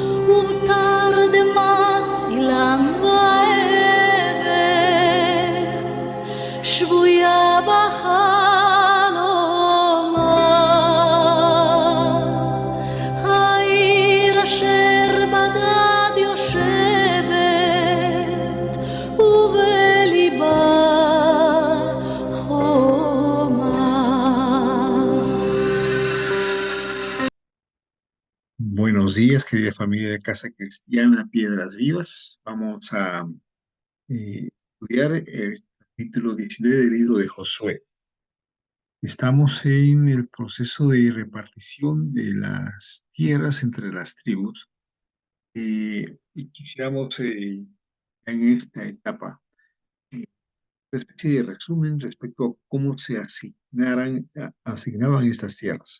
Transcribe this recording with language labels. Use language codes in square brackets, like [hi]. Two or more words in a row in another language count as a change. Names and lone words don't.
[he] ובתרדמת אילן ועבר שבויה בחלומה העיר אשר בדד יושבת ובליבה חומה. [es] Buenos días, querida familia de Casa Cristiana Piedras Vivas. Vamos a estudiar el capítulo 19 del libro de Josué. Estamos en el proceso de repartición de las tierras entre las tribus y quisiéramos en esta etapa una especie de resumen respecto a cómo se asignaban estas tierras.